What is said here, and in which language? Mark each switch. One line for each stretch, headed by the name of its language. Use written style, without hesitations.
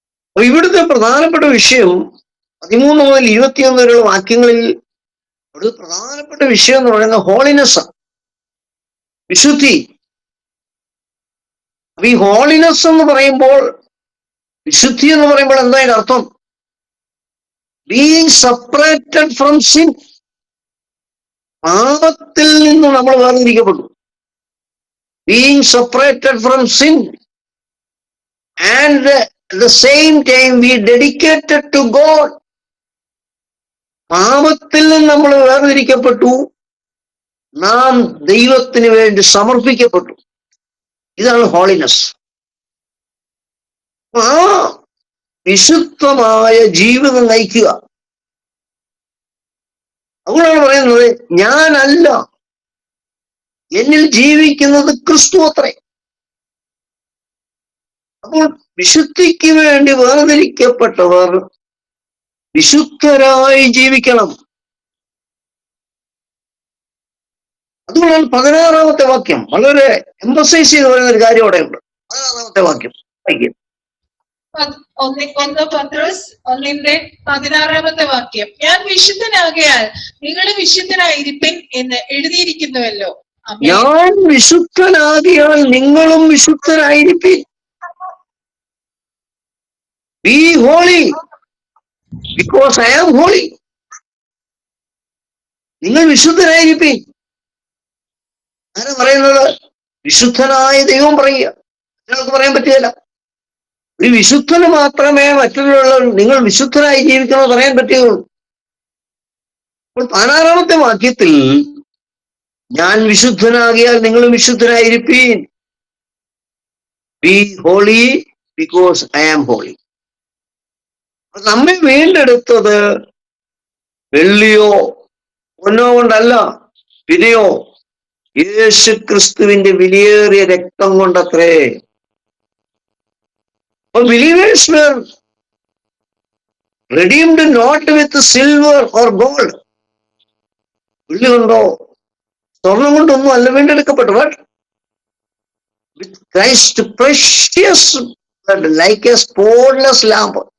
Malayalam: അപ്പൊ ഇവിടുത്തെ പ്രധാനപ്പെട്ട വിഷയം 13 മുതൽ 21 വരെയുള്ള വാക്യങ്ങളിൽ ഒരു പ്രധാനപ്പെട്ട വിഷയം എന്ന് പറയുന്നത് ഹോളിനെസ്, വിശുദ്ധി. അപ്പൊ ഈ ഹോളിനെസ് എന്ന് പറയുമ്പോൾ, വിശുദ്ധി എന്ന് പറയുമ്പോൾ എന്താ അതിന്റെ അർത്ഥം? Being separated from sin. പാപത്തിൽ നിന്ന് നമ്മൾ വേർതിരിക്കപ്പെട്ടു.
English: Being separated from sin and at the same time we dedicated to God.
Malayalam: പാപത്തിൽ നിന്ന് നമ്മൾ വേർതിരിക്കപ്പെട്ടു, നാം ദൈവത്തിന് വേണ്ടി സമർപ്പിക്കപ്പെട്ടു. ഇതാണ് ഹോളിനെസ്. ആ വിശുദ്ധമായ ജീവിതം നയിക്കുക. അതുകൊണ്ടാണ് പറയുന്നത്, ഞാനല്ല, എന്നിൽ ജീവിക്കുന്നത് ക്രിസ്തു അത്രേ. അപ്പോൾ വിശുദ്ധിക്ക് വേണ്ടി വേർതിരിക്കപ്പെട്ടവർ വിശുദ്ധരായി ജീവിക്കണം. അതുകൊണ്ടാണ് 16-ാമത്തെ വാക്യം വളരെ എംഫസൈസ് ചെയ്ത് പറയുന്ന ഒരു കാര്യം അവിടെ ഉണ്ട്. 16-ാമത്തെ വാക്യം. ഒന്ന് പത്രോസ് 1:16 ഞാൻ വിശുദ്ധനാകയാൽ നിങ്ങൾ വിശുദ്ധനായിരിപ്പിൻ എന്ന് എഴുതിയിരിക്കുന്നുവല്ലോ. ഞാൻ വിശുദ്ധനാകിയാൽ നിങ്ങളും വിശുദ്ധരായിരിപ്പിൻ.
English: Be holy because I am holy.
Malayalam: നിങ്ങൾ വിശുദ്ധരായിരിപ്പിൻ. ആരാ പറയുന്നത്? വിശുദ്ധനായ ദൈവം പറയുക. നിങ്ങൾക്ക് പറയാൻ പറ്റുകയില്ല. ഒരു വിശുദ്ധന് മാത്രമേ മറ്റുള്ള നിങ്ങൾ വിശുദ്ധരായി ജീവിക്കണമെന്ന് പറയാൻ പറ്റുകയുള്ളൂ. അപ്പോൾ 16-ാമത്തെ വാക്യത്തിൽ ഞാൻ വിശുദ്ധനാകിയാൽ നിങ്ങളും വിശുദ്ധരായിരിപ്പീൻ. B holy because I am holy. നമ്മെ വീണ്ടെടുത്തത് വെള്ളിയോ പൊന്നോ കൊണ്ടല്ല, പിന്നെയോ യേശു ക്രിസ്തുവിന്റെ വിലയേറിയ രക്തം കൊണ്ടത്രേ.
English: Believers were redeemed not with silver or gold.
Malayalam: വെള്ളി കൊണ്ടോ സ്വർണം കൊണ്ടൊന്നും അല്ല വീണ്ടെടുക്കപ്പെട്ടു.
English: But with Christ precious blood, like a spotless lamb.